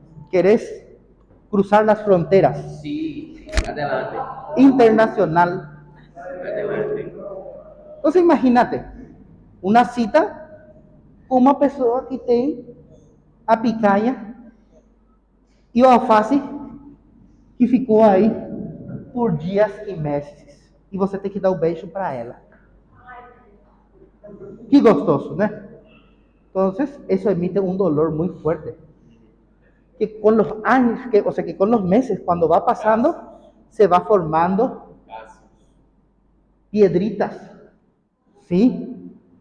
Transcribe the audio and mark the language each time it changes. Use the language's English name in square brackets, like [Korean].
[Spanish] ¿Querés cruzar las fronteras? Sí, adelante. Internacional. Adelante. Entonces imagínate, [Portuguese] uma cita com uma pessoa que tem a picanha e o alface que ficou aí por dias e meses. E você tem que dar o beijo para ela. Que gostoso, né? [Spanish] Entonces, eso emite un dolor muy fuerte. Que con los años, que con los meses, cuando va pasando, se va formando piedritas, ¿sí?